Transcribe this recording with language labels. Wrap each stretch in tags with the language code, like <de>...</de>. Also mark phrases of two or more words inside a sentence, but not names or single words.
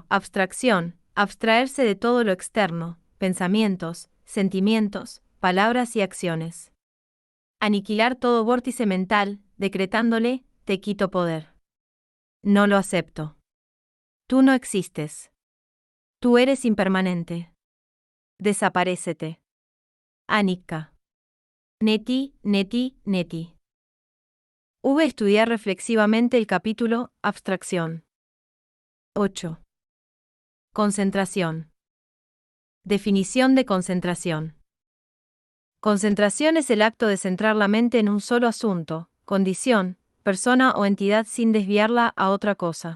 <es>Abstracción, abstraerse de todo lo externo, pensamientos, sentimientos, palabras y acciones. Aniquilar todo vórtice mental, decretándole: te quito poder. No lo acepto. Tú no existes. Tú eres impermanente. Desaparécete.</es> <sa>Anicca. Neti, neti, neti.</sa> <es>Estudiar reflexivamente el capítulo Abstracción. 8. Concentración. Definición de concentración. Concentración es el acto de centrar la mente en un solo asunto, condición, persona o entidad sin desviarla a otra cosa.</es>